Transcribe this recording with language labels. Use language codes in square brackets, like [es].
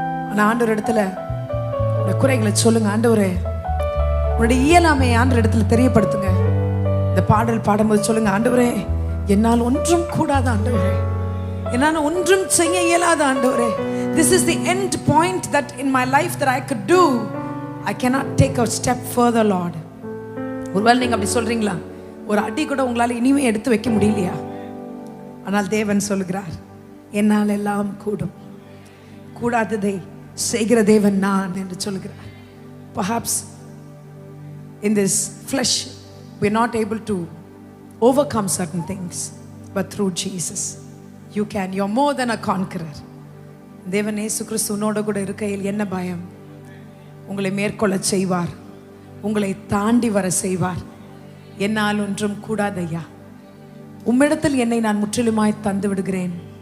[ta] ஆனா ஆண்டவர் இடத்துல இந்த குறைகளை சொல்லுங்க. ஆண்டவரே, உன்னுடைய இயலாமை ஆண்டவர் இடத்துல தெரியப்படுத்துங்க. இந்த பாடல் பாடும்போது சொல்லுங்க, ஆண்டவரே என்னால் ஒன்றும் கூடாத ஆண்டவரே, என்னால் ஒன்றும் செய்ய இயலாத ஆண்டவரே. [en] This is the end point that in my life that I could do. I cannot take a step further, Lord. [ta] ஒருவேளை நீங்க அப்படி சொல்றீங்களா? ஒரு அடி கூட உங்களால இனிமே எடுத்து வைக்க முடியலையா? ஆனால் தேவன் சொல்கிறார், என்னால் எல்லாம் கூடும், கூடாததை செய்கிற தேவன் நான் என்று சொல்கிறார். [en] Perhaps in this flesh we are not able to overcome certain things, but through Jesus you can. You are more than a conqueror. [ta] தேவன் இயேசு கிறிஸ்து உன்னோட கூட இருக்கையில் என்ன பயம்? உங்களை மேற்கொள்ள செய்வார், உங்களை தாண்டி வர செய்வார். என்னால் ஒன்றும் கூடாதையா, உம்மிடத்தில் என்னை நான் முற்றிலுமாய் தந்து விடுகிறேன்.